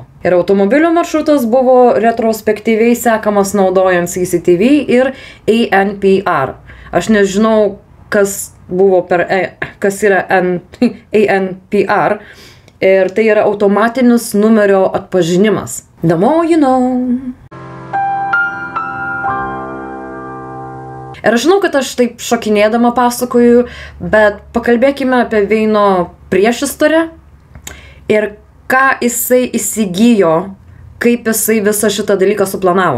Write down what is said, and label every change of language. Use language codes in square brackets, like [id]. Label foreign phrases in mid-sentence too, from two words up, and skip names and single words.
[lt] Ir automobilio maršrutas buvo retrospektyviai sekamas naudojant CCTV ir ANPR. Aš nežinau, kas yra ANPR. Ir tai yra automatinis numerio atpažinimas. [en] The more you know. [lt] Ir aš žinau, kad aš taip šokinėdama pasakoju, bet pakalbėkime apie Veino priešistorę ir ką jisai įsigijo, kaip jisai visą šitą dalyką suplanavo.